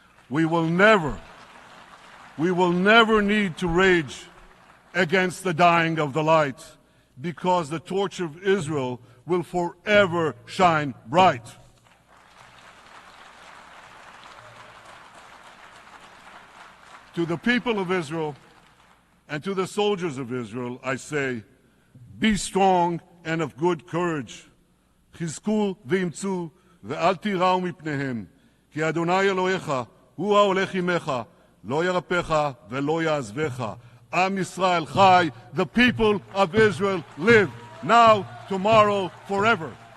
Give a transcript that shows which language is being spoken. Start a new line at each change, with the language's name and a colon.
English: We will never need to rage against the dying of the light, because the torch of Israel will forever shine bright. To the people of Israel and to the soldiers of Israel, I say, be strong and of good courage.
Hebrew: חזקו ואמצו ואל תיראו מפניהם, כי אדוני אלוהיך הוא ההולך עמך, לא ירפך ולא יעזבך.
English: Am Yisrael Chai, the people of Israel live, now, tomorrow, forever.